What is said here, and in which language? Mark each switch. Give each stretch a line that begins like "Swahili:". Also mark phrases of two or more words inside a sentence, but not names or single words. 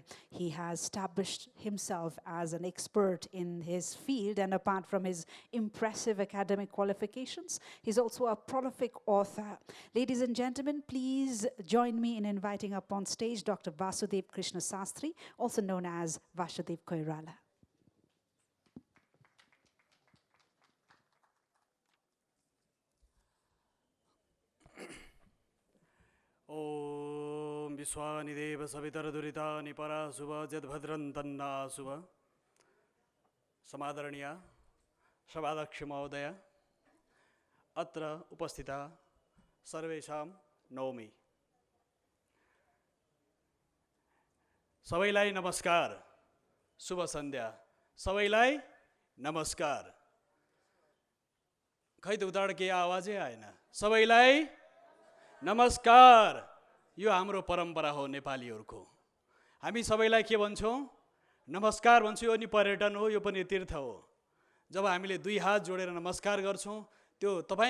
English: He has established himself as an expert in his field, and apart from his impressive academic qualifications, he's also a prolific author. Ladies and gentlemen, please join me in inviting up on stage Dr. Vasudev Krishna Sastri, also known as Vasudev Koirala.
Sanskrit: ओम् विश्वानि देव सवितर् दुरितानि परासुव यद्भद्रं तन्न सुव समादरणीय सभाध्यक्ष महोदय अत्र उपस्थित सर्वेषां नौमि
Nepali: Savaiलाई नमस्कार शुभ सन्ध्या सबैलाई नमस्कार खै त उताबाट केही आवाजै आएन सबैलाई नमस्कार यो हाम्रो परम्परा हो नेपालीहरूको हामी सबैलाई के भन्छौं नमस्कार भन्छौं यो नि पर्यटन हो यो पनि तीर्थ हो जब हामीले दुई हात जोडेर नमस्कार गर्छौं त्यो तपाई